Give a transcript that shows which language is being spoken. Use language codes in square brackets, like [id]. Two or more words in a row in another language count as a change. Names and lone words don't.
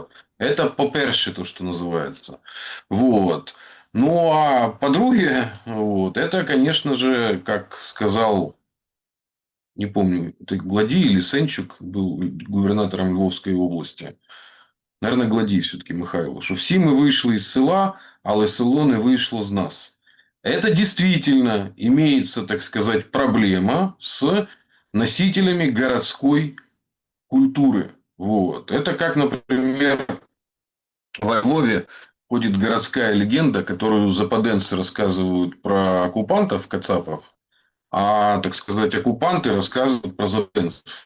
[ru] Это по-перше, то, что называется. Вот. Ну, а по-друге, вот, это, конечно же, как сказал, не помню, это Гладий или Сенчук был губернатором Львовской области. Наверное, [uk] Гладій все-таки Михайло, що всі ми вийшли із села, але село не вийшло з нас. [ru] Это действительно имеется, так сказать, проблема с носителями городской культуры. Вот. Это как, например, во Львове ходит городская легенда, которую западенцы рассказывают про оккупантов, кацапов, а, так сказать, оккупанты рассказывают про западенцев.